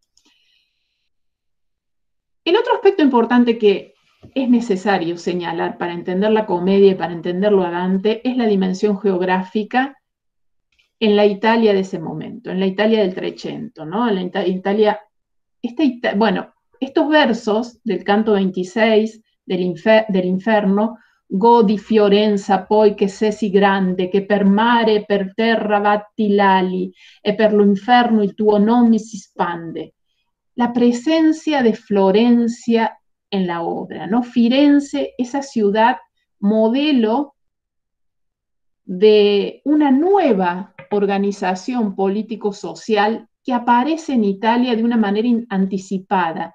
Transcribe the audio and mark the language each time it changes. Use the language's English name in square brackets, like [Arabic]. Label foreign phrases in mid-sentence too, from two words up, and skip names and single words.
[Spanish] El otro aspecto importante que es necesario señalar para entender la comedia y para entenderlo a Dante es la dimensión geográfica en la Italia de ese momento, en la Italia del Trecento, ¿no? En la Italia, bueno, estos versos del canto 26 del Inferno, [Italian] Godi Fiorenza poi che sesi grande, che per mare e per terra batti l'ali, e per lo inferno il tuo nome si spande. [Spanish] La presencia de Florencia en la obra, ¿no? Firenze, esa ciudad modelo de una nueva organización político-social que aparece en Italia de una manera anticipada.